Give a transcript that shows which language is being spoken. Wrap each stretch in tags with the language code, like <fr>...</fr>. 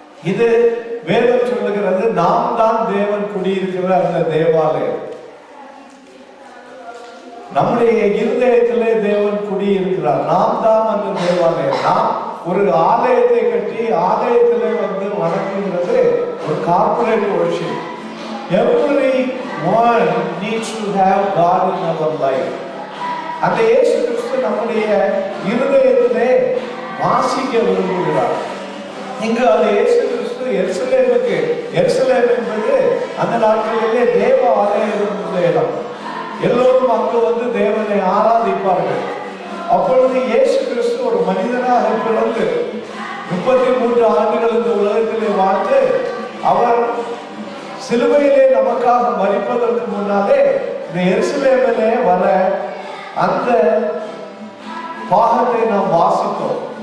<ta>இது வேதம் சொல்லுகிறது, நாம் தான் தேவன் குடியிருக்கிற அந்த தேவாலயம். நம்முடைய இருதயத்திலே தேவன் குடியிருக்கிறார். நாம் தான் அந்த தேவாலயம். நாம் ஒரு ஆலயத்தை கட்டி ஆலயத்திலே வந்து வணங்குகிறது ஒரு corporate worship.</ta> <en>Everyone needs to have God in our life.</en> <ta>அந்த இயேசு கிறிஸ்து நம்முடைய இருதயத்திலே வாசிக்க விரும்புகிறார். இங்கு அந்த இயேசு கிறிஸ்து எருசலேமுக்கு, எருசலேம் என்பது அந்த நாட்களிலே தேவ ஆலயம் இருந்த இடம். எல்லோரும் அங்கு வந்து தேவனை ஆராதிப்பார்கள். அப்பொழுது இயேசு கிறிஸ்து ஒரு மனிதனாக பிறந்து 33 ஆண்டுகள் இந்த உலகத்திலே வாழ்ந்து அவர் சிலுவையிலே நமக்காக மரிப்பதற்கு முன்னாலே இந்த எருசலேமிலே வர அந்த பாகத்தை நாம் வாசித்தோம்.</ta>